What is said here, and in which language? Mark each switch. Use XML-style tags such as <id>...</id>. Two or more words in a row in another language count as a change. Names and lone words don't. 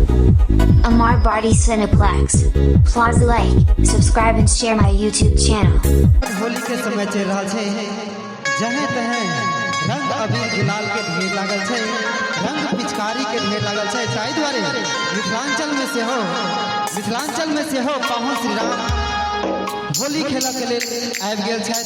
<en>Amar Bharti Cineplex. Plaza like, subscribe and share my YouTube channel.</en> <mai>होली के समय चल रहा है, जहे तहे रंग अबीर गुलाल के ढेर लागल है, रंग पिचकारी के ढेर लागल है। ताहि द्वारे मिथिलांचल में से हो पाहुन श्री राम होली खेला के लेल आबि गेल छै।</mai>